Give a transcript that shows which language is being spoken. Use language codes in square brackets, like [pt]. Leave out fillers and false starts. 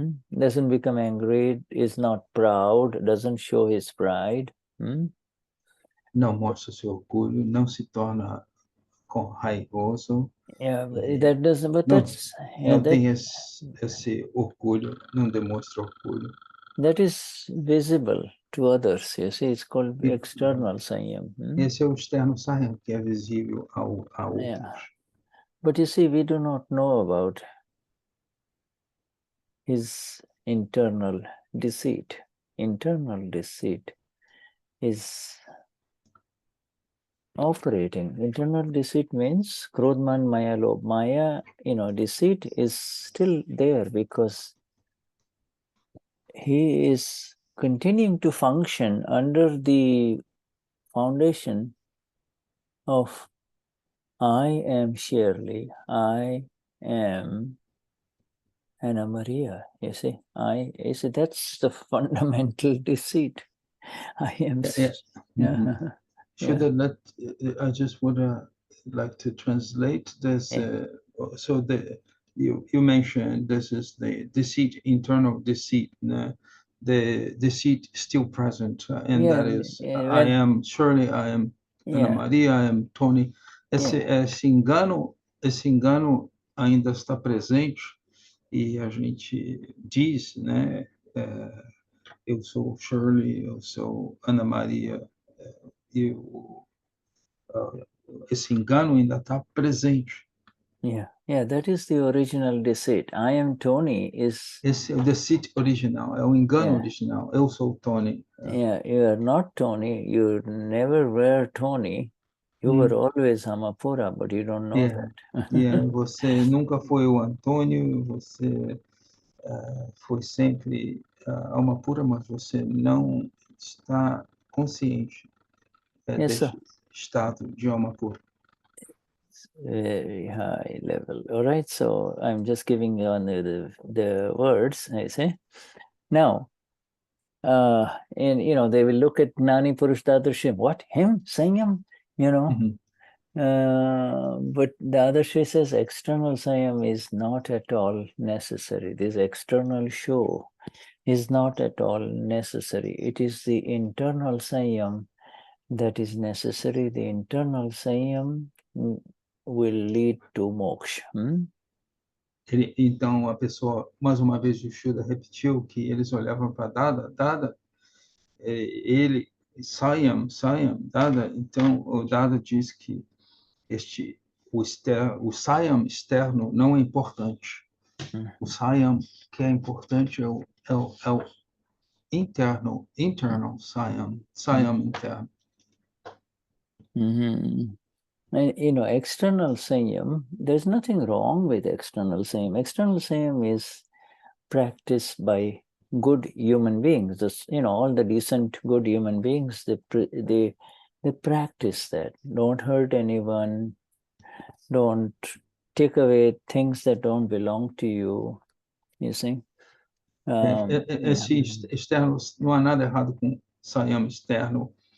[en] Doesn't become angry, is not proud, doesn't show his pride. [pt] Não mostra seu orgulho, não se torna raivoso. [en] Yeah, that doesn't. But [pt] não, [en] that's [pt] não tem esse orgulho, não demonstra orgulho. [en] that is visible to others. You see, it's called external Saiyam. [pt] Esse é o externo Saiyam, que é visível a outros. [en] Yeah. But you see, we do not know about his internal deceit. Internal deceit is operating. Internal deceit means Krodman Maya Lobh. Maya, deceit is still there because he is continuing to function under the foundation of I am Shirley, I am Anna Maria. You see, that's the fundamental deceit. I am. Shuddha, I just would like to translate this. So you mentioned this is the deceit, internal deceit. The deceit still present, and that is I am Shirley, I am Ana Maria, I am Tony. [pt] Esse engano ainda está presente e a gente diz, né? Eu sou Shirley, eu sou Ana Maria. E esse engano ainda está presente. [en] Yeah, that is the original deceit. I am Tony is. [pt] Esse é o deceit original, é o engano original. Eu sou Tony. [en] Yeah, you are not Tony. You never were Tony. You were always Amapura, but you don't know that. [pt] Você nunca foi o Antônio, você foi sempre Amapura, mas você não está consciente desse estado de Amapura. [en] Very high level. All right, so I'm just giving you the words, I say. Now, and they will look at Gnani Purush Dadashri. What? Him? Saiyam? But the Dadashri says external Saiyam is not at all necessary. This external show is not at all necessary. It is the internal Saiyam that is necessary. The internal Saiyam will lead to moksha. [pt] Então, a pessoa, mais uma vez, o Shuddha repetiu que eles olhavam para Dada, ele, Saiyam, Dada. Então, o Dada diz que o Saiyam externo não é importante. O Saiyam que é importante é o internal Saiyam interno. [en] And, external Saiyam, there's nothing wrong with external Saiyam. External Saiyam is practiced by good human beings. All the decent, good human beings, they practice that. Don't hurt anyone. Don't take away things that don't belong to you. You see? [pt] Esse externo, não há nada errado com Saiyam externo.